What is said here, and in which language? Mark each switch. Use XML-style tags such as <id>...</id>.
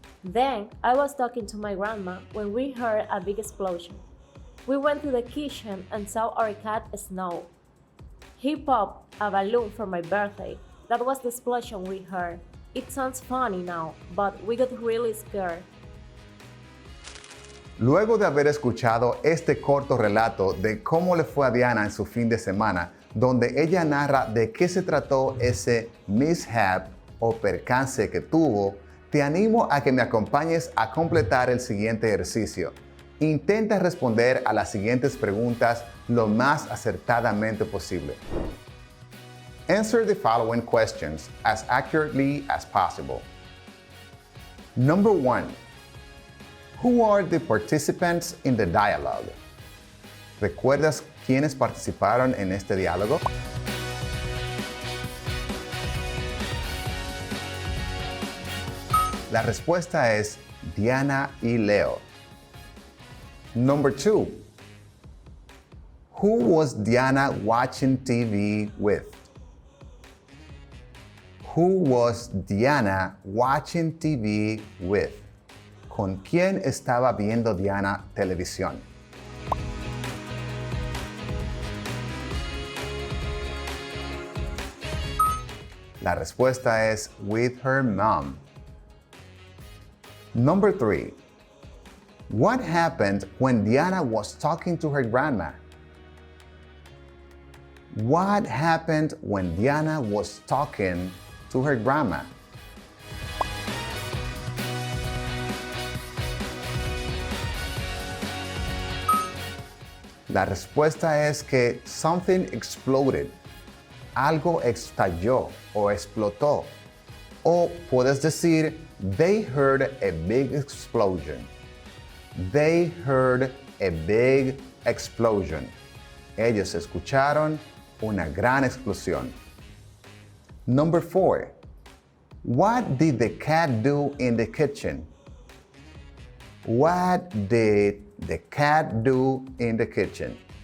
<en>Then I was talking to my grandma when we heard a big explosion. We went to the kitchen and saw our cat Snow. He popped a balloon for my birthday. That was the explosion we heard. It sounds funny now, but we got really scared.</en> <es>Luego de haber escuchado este corto relato de cómo le fue a Diana en su fin de semana, donde ella narra de qué se trató ese mishap o percance que tuvo, te animo a que me acompañes a completar el siguiente ejercicio. Intenta responder a las siguientes preguntas lo más acertadamente posible.</es> <en>Answer the following questions as accurately as possible. Number 1. Who are the participants in the dialogue?</en> <es>¿Recuerdas quiénes participaron en este diálogo? La respuesta es Diana y Leo.</es> <en>Number 2. Who was Diana watching TV with? Who was Diana watching TV with?</en> <es>¿Con quién estaba viendo Diana televisión? La respuesta es</es> <en>with her mom. Number 3. What happened when Diana was talking to her grandma? What happened when Diana was talking to her grandma?</en> <es>La respuesta es que</es> <en>something exploded.</en> <es>Algo estalló o explotó. O puedes decir,</es> <en>they heard a big explosion. They heard a big explosion.</en> <es>Ellos escucharon una gran explosión.</es> <en>Number 4. What did the cat do in the kitchen? What did the cat do in the kitchen?</en>